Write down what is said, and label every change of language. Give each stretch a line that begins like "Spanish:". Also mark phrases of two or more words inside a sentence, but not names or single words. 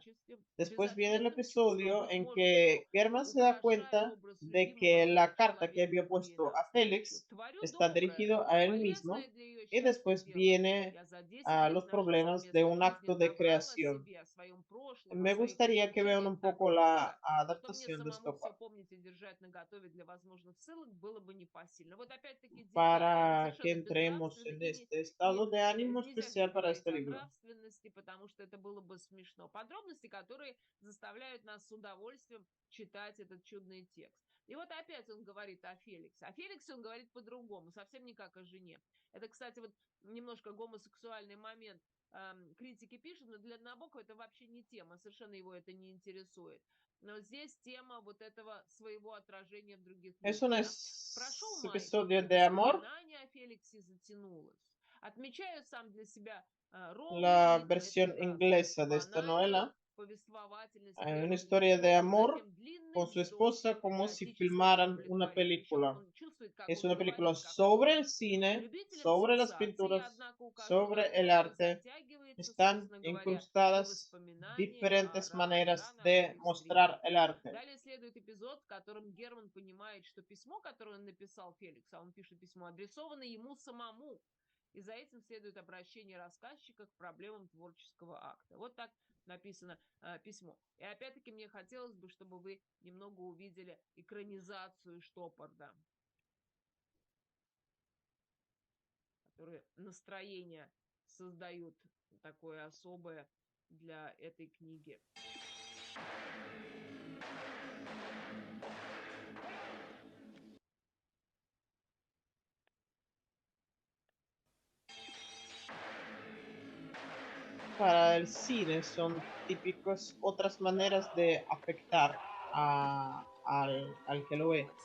Spanish: Después viene el episodio en que Germán se da cuenta de que la carta que había puesto a Félix está dirigido a él mismo y después viene a los problemas de un acto de creación. Me gustaría que vean un poco la adaptación de Stoppard para que entremos en este estado de ánimo especial para este libro.
Russian: Потому что это было бы смешно. Подробности, которые заставляют нас с удовольствием читать этот чудный текст. И вот опять он говорит о Феликсе. О Феликсе он говорит по-другому, совсем не как о жене. Это, кстати, вот немножко гомосексуальный момент. Критики пишут, но для Набокова это вообще не тема, совершенно его это не интересует. Но здесь тема вот этого своего отражения в других людях.
Spanish: Es un
Russian: Прошел май,
Spanish: episodio de amor.
Russian: воспоминание о Феликсе затянулось. Отмечаю сам для себя
Spanish: La versión inglesa de esta novela, una historia de amor con su esposa como si filmaran una película. Es una película sobre el cine, sobre las pinturas, sobre el arte. Están incrustadas diferentes maneras de mostrar el arte.
Russian: Далее следует эпизод, в котором Герман понимает, что письмо, которое он написал Феликсу, а он пишет письмо, адресовано ему самому. И за этим следует обращение рассказчика к проблемам творческого акта. Вот так написано письмо. И опять-таки мне хотелось бы, чтобы вы немного увидели экранизацию Штоппарда, которые настроение создают такое особое для этой книги.
Spanish: Para el cine son típicos otras maneras de afectar al que lo ve.